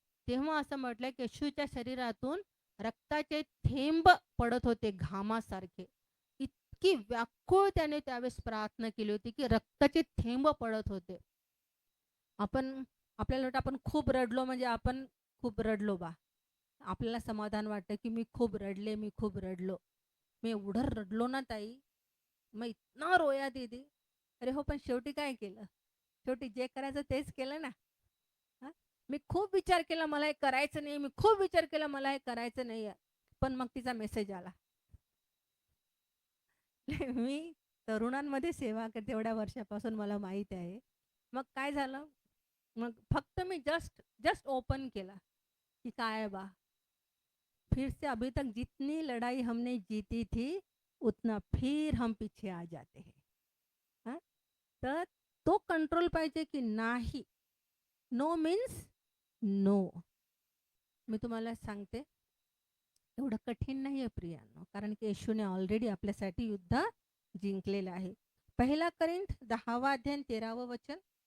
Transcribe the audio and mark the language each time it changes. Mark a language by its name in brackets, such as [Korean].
[Marathi] तेव्हा असं म्हटलंय की येशूच्या शरीरातून रक्ताचे थेंब पडत होते घामासारखे. इतकी व्याकुळ त्याने त्यावेळेस प्रार्थना केली होती की रक्ताचे थेंब पडत होते. आपल्याला वाटतं आपण खूप रडलो म्हणजे आपण खूप रडलो बा. आपल्याला समाधान वाटतं की मी खूप रडलो. मैं एवढं रडलो ना ताई, [Hindi] मैं इतना रोया दीदी. [Marathi] अरे हो, पण शेवटी काय केलं? शेवटी जे करायचं तेच केलं ना. मी खूप विचार केला मला हे करायचं नाही, मी खूप विचार केला मला हे करायचं नाही, पण मग तिचा मेसेज आला. मी तरुणांमध्ये सेवा करते एवढ्या वर्षापासून, मला माहित आहे. मग काय झालं? मग फक्त मी जस्ट ओपन केला कि काय [Hindi] है बा, फिर से अभी तक जितनी लड़ाई हमने जीती थी उतना फिर हम पीछे आ जाते हैं. [Marathi] तर तो कंट्रोल पाहिजे की नाही. [English] No means no. [Marathi] मी तुम्हाला सांगते एवढं कठीण नाही आहे प्रियांनो, कारण की येशूने ऑलरेडी आपल्यासाठी युद्ध जिंकलेलं आहे. 1 कोरिंथ 10 अध्याय 13 वचन.